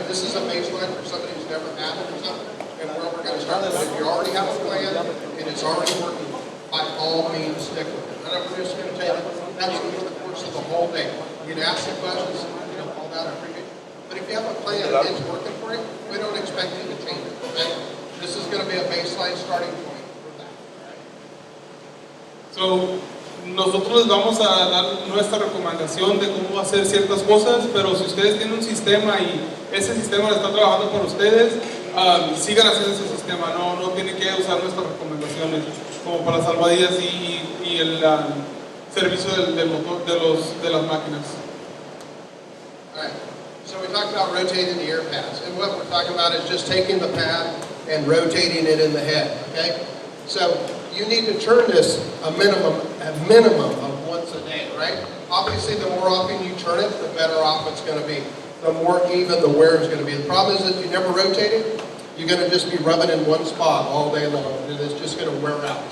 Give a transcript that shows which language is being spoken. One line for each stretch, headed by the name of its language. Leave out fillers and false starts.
English: This is a baseline for somebody who's never had it or something, and where we're going to start. But if you already have a plan, and it's already working, by all means, stick with it. And I'm just going to tell you, that's over the course of the whole day. You can ask some questions, all that, I appreciate it. But if you have a plan and it's working for you, we don't expect you to change it, okay? This is going to be a baseline starting point for that, all right?
Spanish: So, nosotros les vamos a dar nuestra recomendación de cómo hacer ciertas cosas, pero si ustedes tienen un sistema y ese sistema lo está trabajando para ustedes, sigan haciendo ese sistema, no tienen que usar nuestras recomendaciones como para las almohadillas y el servicio del motor de las máquinas.
English: All right. So we talked about rotating the air pads, and what we're talking about is just taking the pad and rotating it in the head, okay? So you need to turn this a minimum of once a day, right? Obviously, the more often you turn it, the better off it's going to be. The more even the wear is going to be. The problem is if you never rotate it, you're going to just be rubbing in one spot all day long, and it's just going to wear out.